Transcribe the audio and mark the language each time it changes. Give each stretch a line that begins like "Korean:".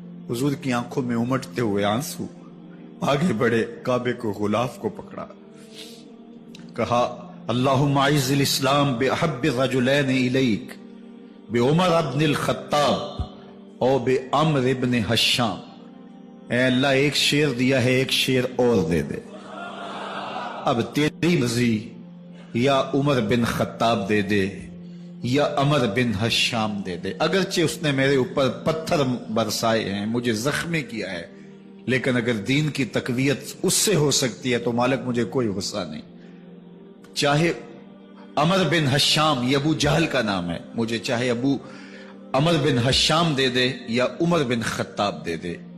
Urdu: حضور کی آنکھوں میں امٹتے ہوئے آنسو. آگے بڑھے، کعبے کو غلاف کو پکڑا، کہا
Arabic: اللہم اعز الاسلام باحب الرجلین الیک بعمر بن الخطاب اور بعمر بن حشام.
Urdu: اے اللہ ایک شیر دیا ہے، ایک شیر اور دے دے. اب تیری مرضی، یا عمر بن خطاب دے دے یا عمر بن حشام دے دے. اگرچہ اس نے میرے اوپر پتھر برسائے ہیں، مجھے زخمی کیا ہے، لیکن اگر دین کی تقویت اس سے ہو سکتی ہے تو مالک مجھے کوئی غصہ نہیں. چاہے عمر بن حشام، یہ ابو جہل کا نام ہے، مجھے چاہے ابو عمر بن حشام دے دے یا عمر بن خطاب دے دے.